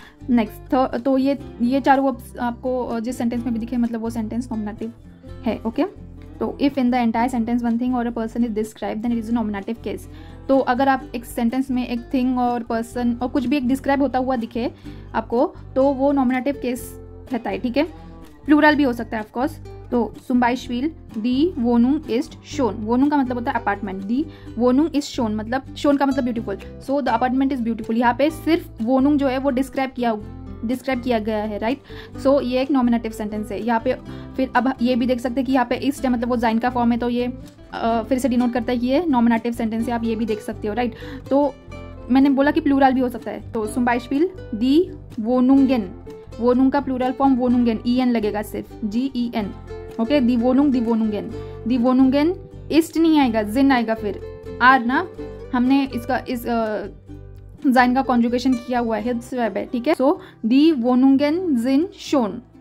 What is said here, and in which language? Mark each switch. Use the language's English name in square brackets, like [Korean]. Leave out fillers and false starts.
[Hindi] Next, तो ये 4 verbs आपको जिस सेंटेंस में भी दिखे मतलब वो सेंटेंस नॉमिनेटिव है, ओके। [English] तो if in the entire sentence one thing और a person is describe then it is a nominative case. [Hindi] तो अगर आप एक सेंटेंस में एक थिंग और पर्सन और कुछ भी एक डिस्क्राइब होता हुआ दिखे आपको, तो वो नॉमिनेटिव केस रहता है, ठीक है। प्लूरल भी हो सकता है ऑफकोर्स। [German] तो zum Beispiel die Wohnung ist schön. [Hindi] Wohnung का मतलब होता है apartment. [German] die Wohnung ist schön [Hindi] मतलब schön का मतलब beautiful. [English] so the apartment is beautiful. [Hindi] यहाँ पे सिर्फ Wohnung जो है वो डिस्क्राइब किया गया है, राइट। सो ये एक नॉमिनेटिव सेंटेंस है। यहाँ पे फिर अब ये भी देख सकते हैं कि यहाँ पे इस्ट है, मतलब वो जाइन का फॉर्म है, तो ये फिर से डिनोट करता है कि ये नॉमिनेटिव सेंटेंस है। आप ये भी देख सकते हो, राइट। तो मैंने बोला कि प्लूरल भी हो सकता है। [German] तो zum Beispiel die Wohnungen. [Hindi] Wohnung का प्लूरल फॉर्म वोनुंगेन, en लगेगा सिर्फ, GEN, ओके। [German] दी वोनुंगेन इस्ट [Hindi] नहीं आएगा, जिन आएगा, फिर आर ना, हमने इस जाइन का कॉन्जुगेशन किया हुआ है, हिट्स वर्ब है, ठीक है। सो [German] दी वोनुंगेन जिन शोन,